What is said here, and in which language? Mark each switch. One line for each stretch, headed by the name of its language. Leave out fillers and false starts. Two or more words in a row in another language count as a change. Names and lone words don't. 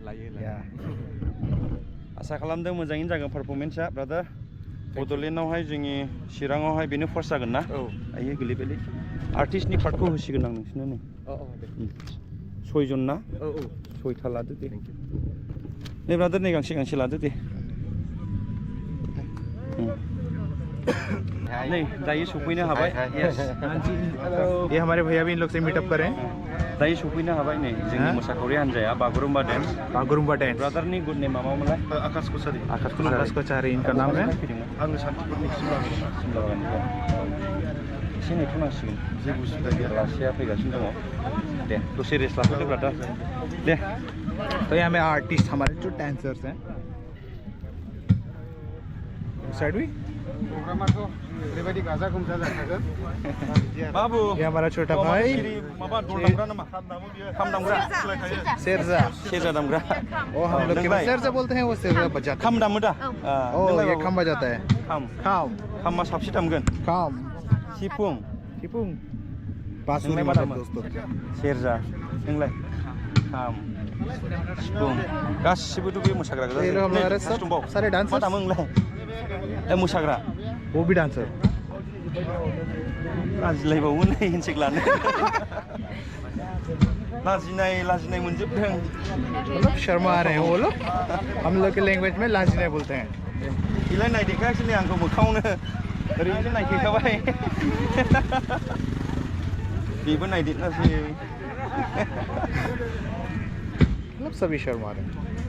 Bodo: आसा खालामदों मोजाङैनो जागोन पारफरमेन्सआ ब्रादार बड'लेण्डआवहाय जोंनि चिराङावहाय बेनो फार्स्ट जागोन ना आयो गोलैबायलै आर्टिस्टनि पार्टखौ होसिगोन आं नोंसिनो नै सयजन ना सयथा लादो दे नै ब्रादार नै गांसे गांसे लादो दे नहीं दाई सुपैनो हाबाय यस
Hindi: ये हमारे भैया भी इन लोग से मीटअप करें
Bodo: दाई सुपैनो हाबाय नै जोंनि मोसाखावरि हान्जाया बागुरुम्बा डान्स ब्रादारनि
English: good name
Bodo: मामोनलाय आकाश कचारी
Hindi: इनका नाम है
Bodo: आङो सान्तिपुरनि सिमलाबागाननिफ्राय एसे नेथ'नांसिगोन जे बुस्थु लासेया फैगासिनो दङ दे दसे रेस्ट लाथ'दो ब्रादार दे
Hindi: तो यहाँ में आर्टिस्ट हमारे जो डांसर्स हैं साइड भी बाबू ये हमारा छोटा भाई
Bodo: सेरजा दामग्रा
Hindi: ओ हम लोग के सेरजा बोलते हैं वो सेरजा बजाता
Bodo: खाम दामो दा
Hindi: ओ ये खाम बजाता है
Bodo: खामा साबसे दामगोन खाम सिफुं
Hindi: बांसुरी मतलब दोस्तों
Bodo: सेरजा नोंलाय खाम सिफुं गासिबोथ' बे मोसाग्रा गोजा
Hindi: सारे डांसर
Bodo: मा दामो नोंलाय ए मोसाग्रा
Hindi: वो भी डांसर
Bodo: लाजिलायबावो नै हेन्डसेक लानो लाजिनाय मोनजोबदों
Hindi: मतलब शर्मा रहे हैं वो लोग हम लोग के लैंग्वेज में लाजिनाय बोलते हैं
Bodo: इलाय नायदेखायाखै नै आंखौ मोखाङावनो ओरैनो नायखेखाबाय बेबो नायदेरनासै
Hindi: मतलब सभी शर्मा रहे हैं